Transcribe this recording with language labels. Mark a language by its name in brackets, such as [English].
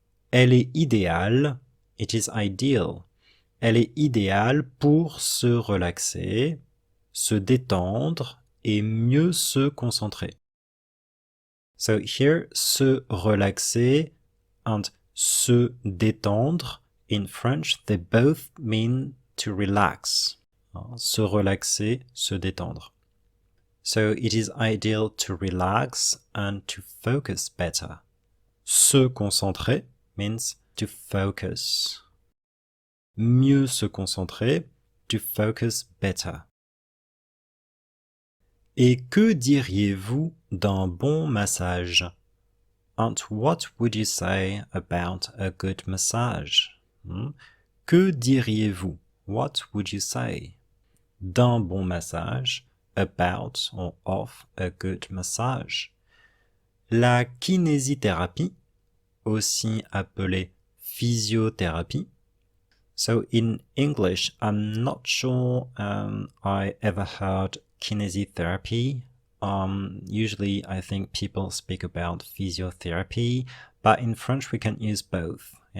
[French] Elle est idéale, [English] it is ideal. [French] Elle est idéale pour se relaxer, se détendre et mieux se concentrer. [English] So here, se relaxer and se détendre, in French, they both mean to relax. Se relaxer, se détendre. So it is ideal to relax and to focus better. Se concentrer means to focus. [French] Mieux se concentrer, [English] to focus better. [French] Et que diriez-vous d'un bon massage? [English] And what would you say about a good massage? [French] Que diriez-vous? [English] What would you say? [French] D'un bon massage, [English] about or of a good massage. [French] La kinésithérapie, aussi appelée physiothérapie. [English] So in English, I'm not sure I ever heard kinesiotherapy. Usually I think people speak about physiotherapy, but in French we can use both.